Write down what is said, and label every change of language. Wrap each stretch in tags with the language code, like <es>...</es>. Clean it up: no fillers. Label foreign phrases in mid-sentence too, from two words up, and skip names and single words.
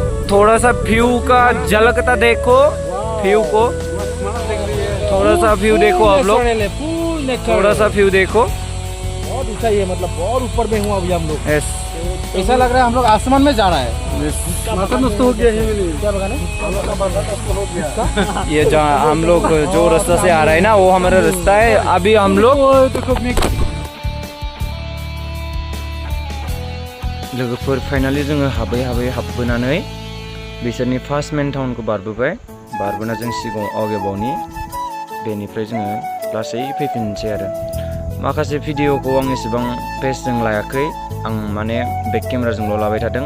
<hi>आप लोग थोड़ा सा व्यू का झलकता देखो, व्यू को, थोड़ा सा व्यू देखो आप लोग, थोड़ा सा व्यू देखो। बहुत ऊंचा ये, मतलब बहुत ऊपर में हुआ अभी हम लोग। यस, ऐसा लग रहा है हम लोग आसमान में जा रहा है। माथा नष्ट हो गया है, क्या लगाने? ये जहाँ हम लोग जो रास्ता से आ रहे हैं ना, वो हमारा रास्ता है।</hi> <brx>अभी हम लोग लोगोफोर फाइनाली जोङो हाबबोनानै बिसोरनि</brx> <en>first main town</en> <brx>बारबोबाय। बारबोना जों सिगाङाव आवगायबावनि, बेनिफ्राय जोङो लासै फैफिननोसै आरो। माखासे भिडिअखौ आं एसेबां पेजजों लायाखै, आं माने</brx> <en>back camera'</en> <brx>लाबाय थादों।</brx>